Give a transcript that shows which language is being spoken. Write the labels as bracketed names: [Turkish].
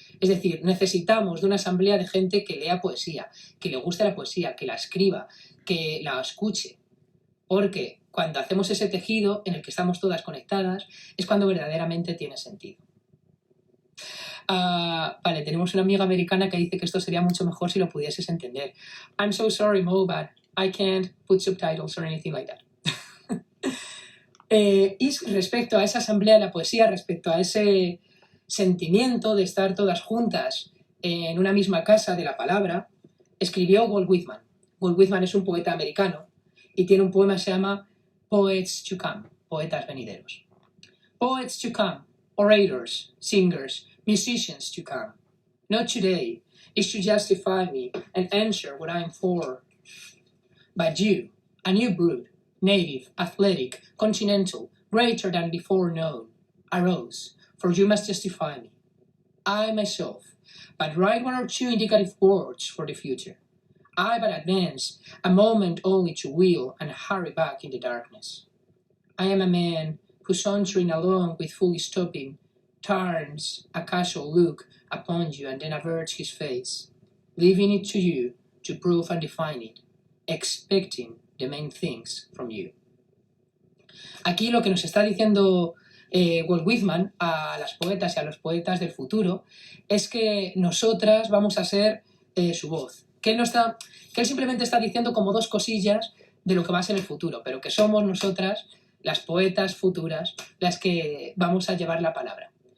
[Spanish] Es decir, necesitamos de una asamblea de gente que lea poesía, que le guste la poesía, que la escriba, que la escuche. Porque cuando hacemos ese tejido en el que estamos todas conectadas, es cuando verdaderamente tiene sentido. Vale, tenemos una amiga americana que dice que esto sería mucho mejor si lo pudieses entender. [English] I'm so sorry, Mo, but I can't put subtitles or anything like that. [Spanish] Y respecto a esa asamblea de la poesía, respecto a ese sentimiento de estar todas juntas en una misma casa de la palabra, escribió Walt Whitman. Walt Whitman es un poeta americano y tiene un poema que se llama Poets to Come, poetas venideros. [English] Poets to come, orators, singers, musicians to come. Not today is to justify me and answer what I'm for. But you, a new brood, native, athletic, continental, greater than before known, arose, for you must justify me. I myself, but write 1 or 2 indicative words for the future. I but advance a moment only to wheel and hurry back in the darkness. I am a man who sauntering along with fully stopping turns a casual look upon you and then averts his face, leaving it to you to prove and define it, expecting the main things from you. [Spanish] Aquí lo que nos está diciendo Walt Whitman a las poetas y a los poetas del futuro es que nosotras vamos a ser su voz. Que él simplemente está diciendo como dos cosillas de lo que va a ser el futuro, pero que somos nosotras, las poetas futuras, las que vamos a llevar la palabra.